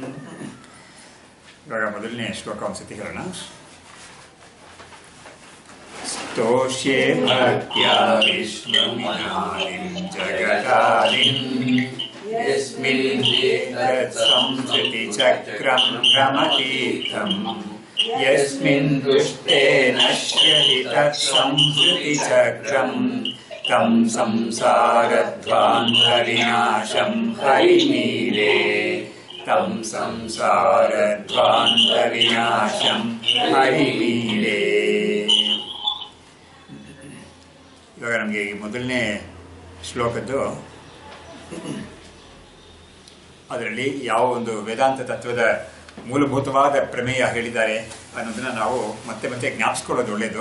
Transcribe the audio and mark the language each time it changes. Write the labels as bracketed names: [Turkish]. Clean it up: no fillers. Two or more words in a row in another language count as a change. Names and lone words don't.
[Kannada] ಇವಾಗ ಮೊದಲನೇ ಶ್ಲೋಕ ಒಂದ್ಸತಿ ಹೇಳೋಣ. [Sanskrit] ಸ್ತೋಷ್ಯೇ ಭಕ್ತ್ಯಾ ವಿಶ್ವಮಿನಾಲಿಂ ಜಗದಾಲಿಂ ಯಸ್ಮಿನ್ ಸಂಸ್ಕೃತಿ ಚಕ್ರಂ ಭ್ರಮತೀರ್ಥಂ ಯಸ್ಮಿನ್ ದುಷ್ಟೇ ನಶ್ಯತಿ ತತ್ ಸಂಸ್ಕೃತಿ ಚಕ್ರಂ ತಂ ಸಂಸಾರಧ್ವಾಂತ ವಿನಾಶಂ ಹರಿಮೀಳೆ. ತಂ ಸಂಸಾರಧ್ವಾಂತ ವಿನಾಶಂ ಹರಿಮೀಳೆ. [Kannada] ಇವಾಗ ನಮಗೆ ಈ ಮೊದಲನೇ ಶ್ಲೋಕದ್ದು ಅದರಲ್ಲಿ ಯಾವ ಒಂದು ವೇದಾಂತ ತತ್ವದ ಮೂಲಭೂತವಾದ ಪ್ರಮೇಯ ಹೇಳಿದ್ದಾರೆ ಅನ್ನೋದನ್ನ ನಾವು ಮತ್ತೆ ಮತ್ತೆ ಜ್ಞಾಪಿಸ್ಕೊಳ್ಳೋದು ಒಳ್ಳೆಯದು.